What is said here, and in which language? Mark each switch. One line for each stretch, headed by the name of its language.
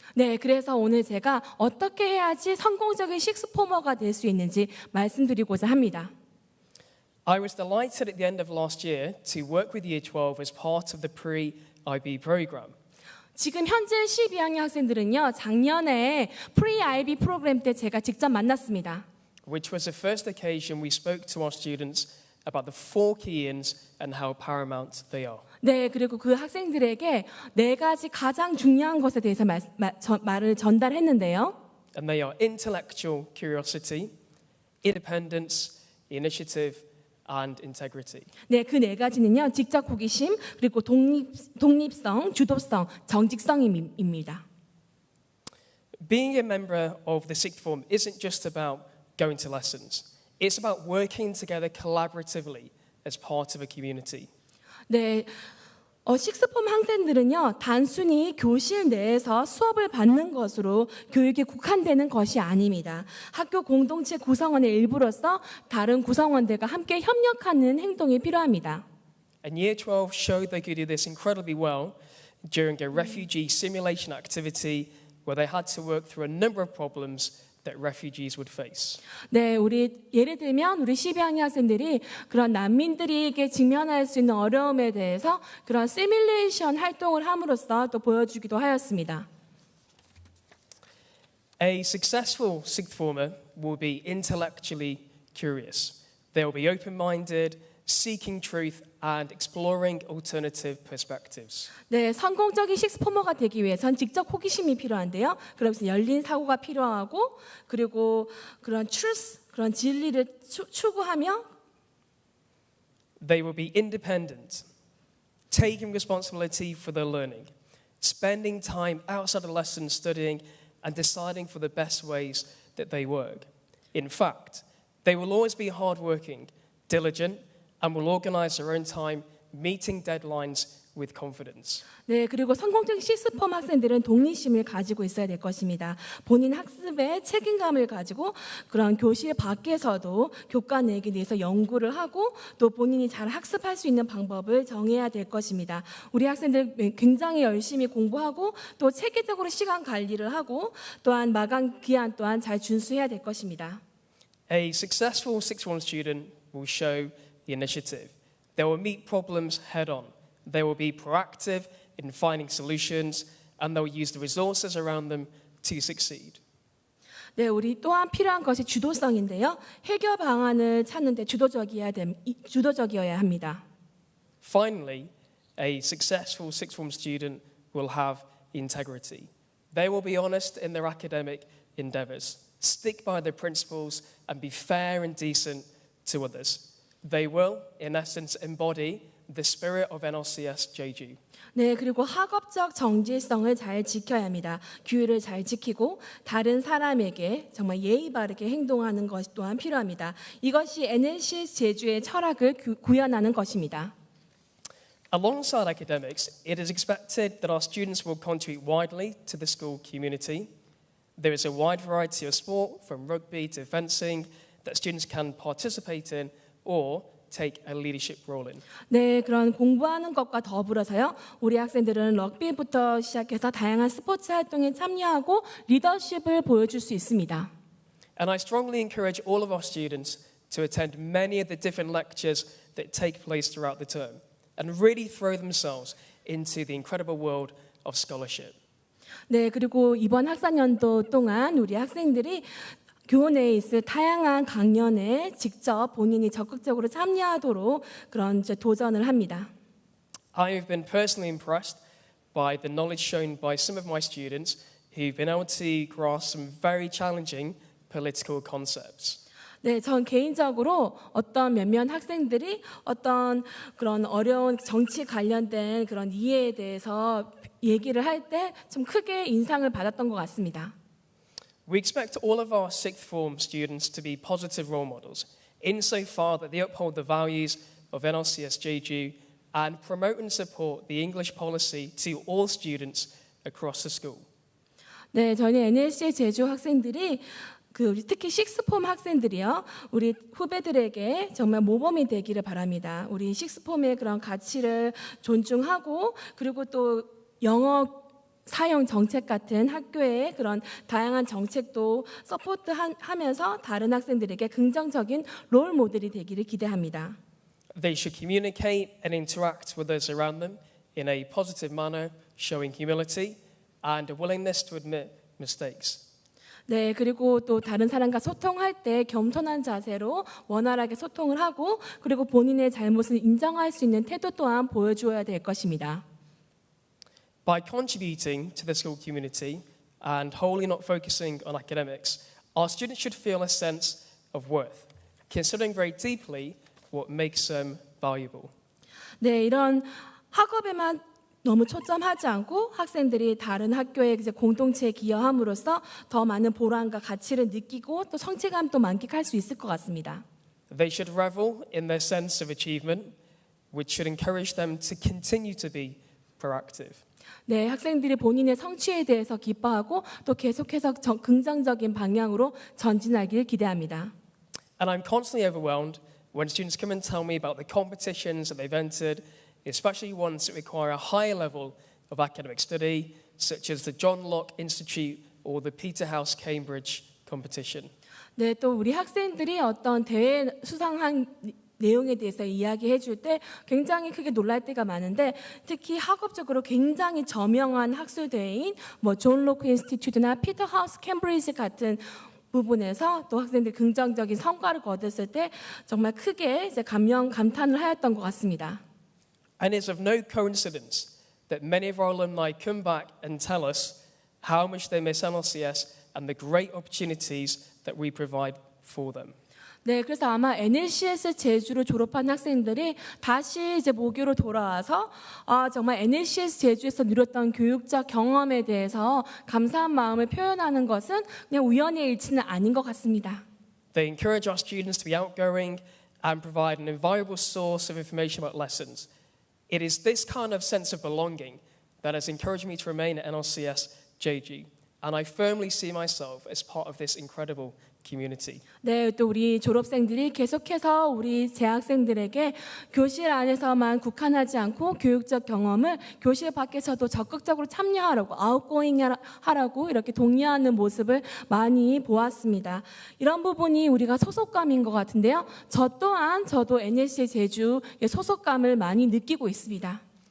Korean: 네, 그래서 오늘 제가 어떻게 해야지 성공적인 식스포머가 될 수 있는지 말씀드리고자 합니다.
English: I was delighted at the end of last year to work with Year 12 as part of the pre-IB program.
Korean: 지금 현재 12학년 학생들은요, 작년에 프리-IB 프로그램 때 제가 직접 만났습니다.
English: Which was the first occasion we spoke to our students about the 4 key-ins and how paramount they are.
Korean: 네, 그리고 그 학생들에게 4가지 가장 중요한 것에 대해서 말을 전달했는데요.
English: And they are intellectual curiosity, independence, initiative, and integrity.
Korean: 네, 그 4가지는요. 직접 호기심, 그리고 독립성, 주도성, 정직성입니다.
English: Being a member of the sixth form isn't just about going to lessons. It's about working together collaboratively as part of a community.
Korean: 네, 식스폼 학생들은요 단순히 교실 내에서 수업을 받는 것으로 교육에 국한되는 것이 아닙니다. 학교 공동체 구성원의 일부로서 다른 구성원들과 함께 협력하는 행동이 필요합니다.
English: And Year 12 showed they could do this incredibly well during a refugee simulation activity where they had to work through a number of problems that refugees would face.
Korean: 네, 예를 들면 우리 12학년 학생들이 그런 난민들에게 직면할 수 있는 어려움에 대해서 그런 시뮬레이션 활동을 함으로써 또 보여주기도 하였습니다.
English: A successful sixth former will be intellectually curious. They will be open-minded, seeking truth and exploring alternative perspectives.
Korean: 네, 성공적인 식스포머가 되기 위해선 직접 호기심이 필요한데요. 그래서 열린 사고가 필요하고 그리고 그런 truth, 그런 진리를 추구하며
English: They will be independent, taking responsibility for their learning, spending time outside of lessons studying and deciding for the best ways that they work. In fact, they will always be hardworking, diligent, and will organize their own time, meeting deadlines with confidence.
Korean: 네, 그리고 성공적인 식스폼 학생들은 독립심을 가지고 있어야 될 것입니다. 본인 학습에 책임감을 가지고 그런 교실 밖에서도 교과 내기 위해서 연구를 하고 또 본인이 잘 학습할 수 있는 방법을 정해야 될 것입니다. 우리 학생들 굉장히 열심히 공부하고 또 체계적으로 시간 관리를 하고 또한 마감 기한 또한 잘 준수해야 될 것입니다.
English: A successful sixth form student will show the initiative. They will meet problems head on. They will be proactive in finding solutions and they will use the resources around them to succeed.
Korean: 네, 우리 또한 필요한 것이 주도성인데요. 해결 방안을 찾는 데 주도적이어야 합니다.
English: Finally, a successful sixth form student will have integrity. They will be honest in their academic endeavours, stick by their principles, and be fair and decent to others. They will, in essence, embody the spirit of NLCS Jeju.
Korean: 네, 그리고 학업적 정체성을 잘 지켜야 합니다. 규율을 잘 지키고 다른 사람에게 정말 예의 바르게 행동하는 것 또한 필요합니다. 이것이 NLCS 제주의 철학을 구현하는 것입니다.
English: Alongside academics, it is expected that our students will contribute widely to the school community. There is a wide variety of sport, from rugby to fencing, that students can participate in or take a leadership role in.
Korean: 네, 그런 공부하는 것과 더불어서요, 우리 학생들은 럭비부터 시작해서 다양한 스포츠 활동에 참여하고 리더십을 보여줄 수 있습니다.
English: And I strongly encourage all of our students to attend many of the different lectures that take place throughout the term and really throw themselves into the incredible world of scholarship.
Korean: 네, 그리고 이번 학사년도 동안 우리 학생들이 교내에 있을 다양한 강연에 직접 본인이 적극적으로 참여하도록 그런 도전을 합니다.
English: I have been personally impressed by the knowledge shown by some of my students who've been able to grasp some very challenging political concepts.
Korean: 네, 전 개인적으로 어떤 몇몇 학생들이 어떤 그런 어려운 정치 관련된 그런 이해에 대해서 얘기를 할 때 좀 크게 인상을 받았던 것 같습니다.
English: We expect all of our sixth form students to be positive role models, insofar that they uphold the values of NLCS Jeju and promote and support the English policy to all students across the school.
Korean: 네, 저희 NLCS 제주 학생들이 특히 식스폼 학생들이요, 우리 후배들에게 정말 모범이 되기를 바랍니다. 우리 식스폼의 그런 가치를 존중하고 그리고 또 영어 사용 정책 같은 학교의 그런 다양한 정책도 서포트하면서 다른 학생들에게 긍정적인 롤 모델이 되기를 기대합니다.
English: They should communicate and interact with those around them in a positive manner, showing humility and a willingness to admit mistakes.
Korean: 네, 그리고 또 다른 사람과 소통할 때 겸손한 자세로 원활하게 소통을 하고 그리고 본인의 잘못을 인정할 수 있는 태도 또한 보여주어야 될 것입니다.
English: By contributing to the school community and wholly not focusing on academics, our students should feel a sense of worth, considering very deeply what makes them valuable.
Korean: 네, 이런 학업에만 너무 초점하지 않고 학생들이 다른 학교의 이제 공동체에 기여함으로써 더 많은 보람과 가치를 느끼고 또 성취감도 만끽할 수 있을 것 같습니다.
English: They should revel in their sense of achievement, which should encourage them to continue to be proactive.
Korean: 네, 학생들이 본인의 성취에 대해서 기뻐하고 또 계속해서 긍정적인 방향으로 전진하기를 기대합니다.
English: And I'm constantly overwhelmed when students come and tell me about the competitions that they've entered, especially ones that require a higher level of academic study, such as the John Locke Institute or the Peterhouse Cambridge competition.
Korean: 네, 또 우리 학생들이 어떤 대회 수상한 내용에 대해서 이야기해 줄 때 굉장히 크게 놀랄 때가 많은데 특히 학업적으로 굉장히 저명한 학술 대회인 존 로크 인스티튜트나 피터하우스 캠브리지 같은 부분에서 또 학생들이 긍정적인 성과를 거뒀을 때 정말 크게 이제 감탄을 하였던 것 같습니다.
English: And it's of no coincidence that many of our alumni come back and tell us how much they miss NLCS and the great opportunities that we provide for them.
Korean: 네, 그래서 아마 NLCS 제주를 졸업한 학생들이 다시 이제 모교로 돌아와서 정말 NLCS 제주에서 누렸던 교육적 경험에 대해서 감사한 마음을 표현하는 것은 그냥 우연의 일치는 아닌 것 같습니다.
English: They encourage our students to be outgoing and provide an invaluable source of information about lessons. It is this kind of sense of belonging that has encouraged me to remain at NLCS Jeju, and I firmly see myself as part of this incredible community.
Korean: 네, 또 우리 졸업생들이 계속해서 우리 재학생들에게 교실 안에서만 국한하지 않고 교육적 경험을 교실 밖에서도 적극적으로 참여하라고 아웃고잉 하라고 이렇게 독려하는 모습을 많이 보았습니다. 이런 부분이 우리가 소속감인 것 같은데요. 저도 NLCS 제주의 소속감을 많이 느끼고 있습니다.